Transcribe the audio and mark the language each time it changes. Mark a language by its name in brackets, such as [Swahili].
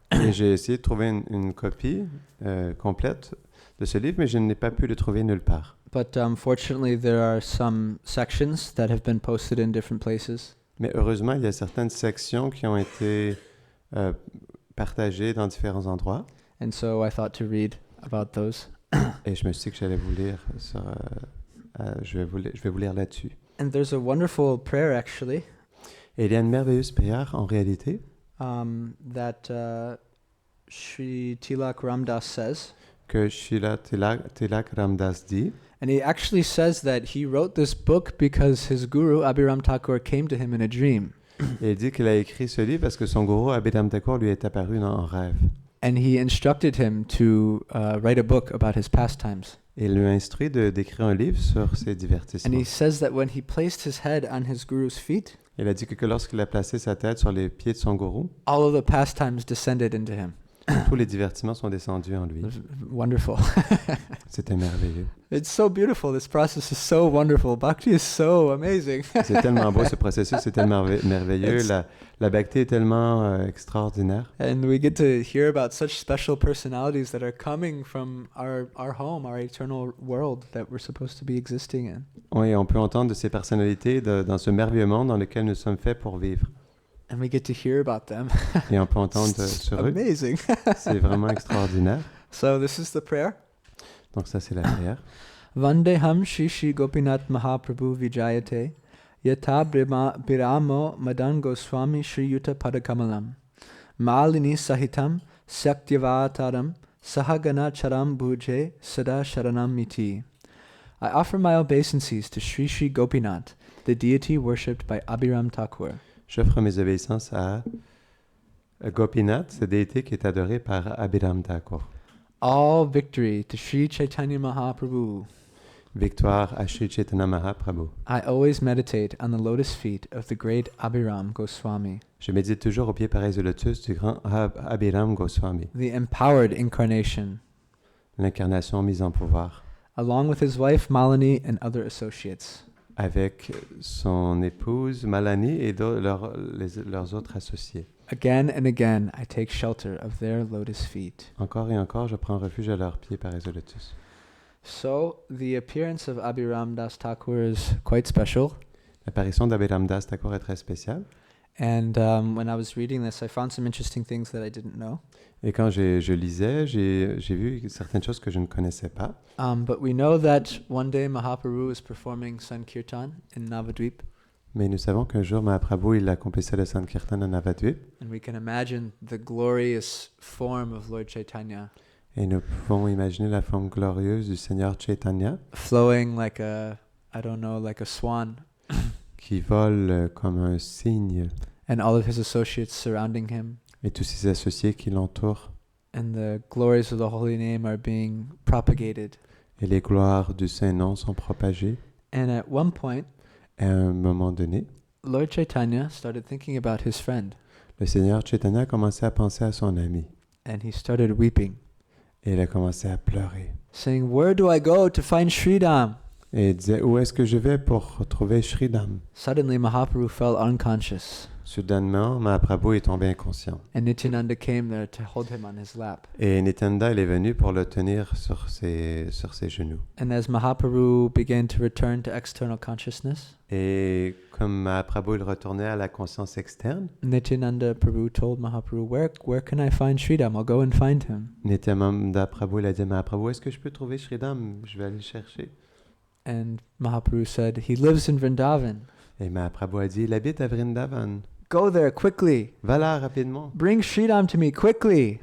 [French] Et j'ai essayé de trouver une copie complète de ce livre, mais je n'ai pas pu le trouver nulle part. [English] But fortunately, there are some sections that have been posted in different places. [French] Mais heureusement, il y a certaines sections qui ont été partagées dans différents endroits. [English] And so I thought to read about those. [French] Et je me suis dit que j'allais vous lire sur, je vais vous lire là-dessus. [English] And there's a wonderful prayer actually [French] Et il y a une merveilleuse prière en réalité [English] that Sri Tilak Ramdas says. [French] que Srila Tilak Ramdas dit. [English] And he actually says that he wrote this book because his guru, Abhiram Thakur, came to him in a dream. [French] Et il dit qu'il a écrit ce livre parce que son gourou Abhiram Thakur lui est apparu en rêve. [English] And he instructed him to write a book about his pastimes. [French] Et il lui a instruit d'écrire un livre sur ses [English] And [French] divertissements. [English] he says that when he placed his head on his guru's feet, [French] Il a dit que lorsqu'il a placé sa tête sur les pieds de son gourou, [English] all of the pastimes descended into him. [French] tous les divertissements sont descendus en lui. [English] It was wonderful. [French] C'était merveilleux. [English] It's so beautiful. This process is so wonderful. Bhakti is so amazing. [French] C'est tellement beau ce processus, c'est tellement merveilleux. La bhakti est tellement extraordinaire. [English] And we get to hear about such special personalities that are coming from our home, our eternal world that we're supposed to be existing in. [French] Oui, on peut entendre de ces personnalités dans ce merveilleux monde dans lequel nous sommes faits pour vivre. [English] And we get to hear about them. [French] Et on peut entendre [English] It's [French] sur eux. [English] amazing. [French] C'est vraiment extraordinaire. [English] So this is the prayer. [French] Donc ça, c'est la prière. [Sanskrit] Vandeham Shri Shri Gopinath Mahaprabhu Vijayate Yatha Biramo Madan Goswami Shri Yuta Padakamalam Malini Sahitam Sakyavataram Sahagana charam bhuje sada sharanam miti. [English] I offer my obeisances to Sri Sri Gopinath, the deity worshipped by Abhiram Thakur. [French] J'offre mes obéissances à Gopinath, cette déité qui est adorée par Abhiram Thakur. [English] All victory to Sri Chaitanya Mahaprabhu. [French] Victoire à Sri Chaitanya Mahaprabhu. [English] I always meditate on the lotus feet of the great Abhiram Goswami, [French] Je médite toujours au pied pareil du lotus du grand Abhiram Goswami, [English] the empowered incarnation, [French] l'incarnation mise en pouvoir, [English] along with his wife Malini and other associates. [French] avec son épouse Malani et leurs autres associés. [English] Again and again, I take shelter of their lotus feet. [French] Encore et encore, je prends refuge à leurs pieds pareils du lotus. [English] So, the appearance of Abhiram Das Thakur is quite special. [French] L'apparition d'Abhiram Das Thakur est très spéciale. [English] And when I was reading this, I found some interesting things that I didn't know. [French] Et quand je lisais, j'ai vu certaines choses que je ne connaissais pas. [English] But we know that one day Mahaprabhu was performing Sankirtan in Navadvip. [French] Mais nous savons qu'un jour, Mahaprabhu, il accomplissait le Sankirtan à Navadvip. [English] And we can imagine the glorious form of Lord Chaitanya [French] Et nous pouvons imaginer la forme glorieuse du Seigneur Chaitanya [English] flowing like a swan, [French] qui vole comme un cygne [English] and all of his associates surrounding him. [French] et tous ses associés qui l'entourent. [English] And the glories of the holy name are being propagated. [French] Et les gloires du Saint-Nom sont propagées. [English] And at one point, [French] À un moment donné, [English] Lord Chaitanya started thinking about his friend, [French] le Seigneur Chaitanya a commencé à penser à son ami. [English] and he started weeping, [French] Et il a commencé à pleurer. [English] saying, "Where do I go to find Sridham?" [French] Et il disait, où est-ce que je vais pour retrouver Sridham? [English] Suddenly, Mahaprabhu fell unconscious, [French] Soudainement, Mahaprabhu est tombé inconscient. [English] and Nityananda came there to hold him on his lap. [French] Et Nityananda, il est venu pour le tenir sur ses genoux. [English] And as Mahaprabhu began to return to external consciousness, [French] Et comme Mahaprabhu, il retournait à la conscience externe, [English] Nityananda Prabhu told Mahaprabhu, where can I find Sridham? I'll go and find him." [French] Nityananda Prabhu, il a dit à Mahaprabhu, est-ce que je peux trouver Sridham? Je vais aller le chercher. [English] And Mahaprabhu said, "He lives in Vrindavan. [French] Et Mahaprabhu a dit, il habite à Vrindavan. [English] Go there quickly. [French] Va là rapidement. [English] Bring Sridham to me quickly.